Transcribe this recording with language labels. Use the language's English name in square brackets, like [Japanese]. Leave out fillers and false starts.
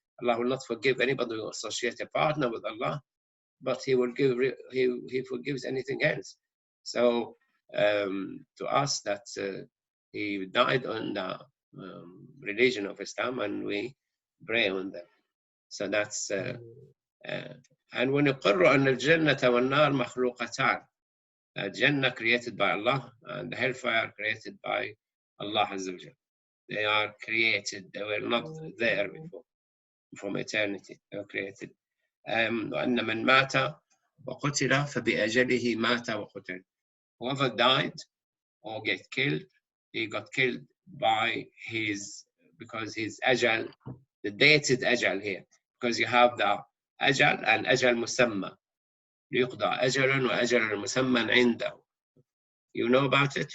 [English] Allah will not forgive anybody who associates a partner with Allah, but He will give, He forgives anything else. So to us that he died on the religion of Islam, and we pray on them. So that's and [Arabic] ونقر أن الجنة والنار مخلوقتان. [English] Jannah created by Allah and the hellfire created by Allah Azza wa Jal. They are created. They were not there before, from eternity. They were created. [Arabic] وأن من مات وقتل فبأجله مات وقتل. [English] Whoever died or get killed, he got killed by because his ajal, the dated ajal here, because you have the ajal and ajal musamma. [Arabic] يقضى أجل وأجل مسمى عنده. [English] You know about it?